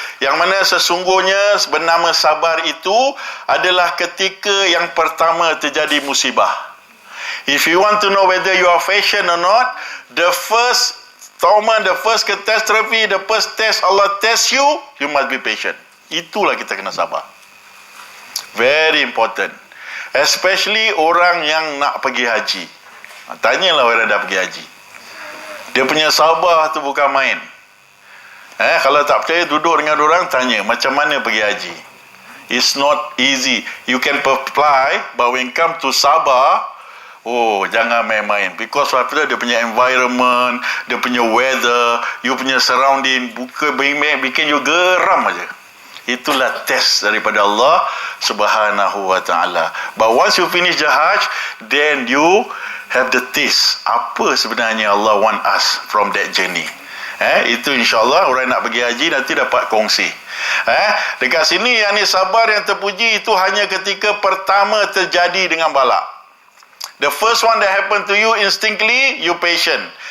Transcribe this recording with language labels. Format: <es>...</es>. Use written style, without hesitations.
<ms>Yang mana sesungguhnya bernama sabar itu adalah ketika yang pertama terjadi musibah.</ms> <en>If you want to know whether you are patient or not, the first torment, the first catastrophe, the first test Allah test you, you must be patient.</en> <ms>Itulah kita kena sabar.</ms> <en>Very important.</en> <ms>Especially orang yang nak pergi haji. Tanyalah orang dah pergi haji. Dia punya sabar tu bukan main. Kalau tak percaya, duduk dengan orang, tanya macam mana pergi haji.</ms> <en>It's not easy. You can apply, but when come to sabar,</en> <ms>jangan main-main.</ms> <en>Because after</en> <ms>dia punya environment, dia punya weather, you punya surrounding, bikin you geram aja. Itulah test daripada Allah Subhanahu wa ta'ala.</ms> <en>But once you finish the Hajj, then you have the taste.</en> <ms>Apa sebenarnya Allah</ms> <en>want us from that journey.</en> <ms>Itu insyaAllah orang nak pergi haji nanti dapat kongsi. Dekat sini yang ni sabar yang terpuji itu hanya ketika pertama terjadi dengan bala.</ms> <en>The first one that happen to you instantly, you patient.</en>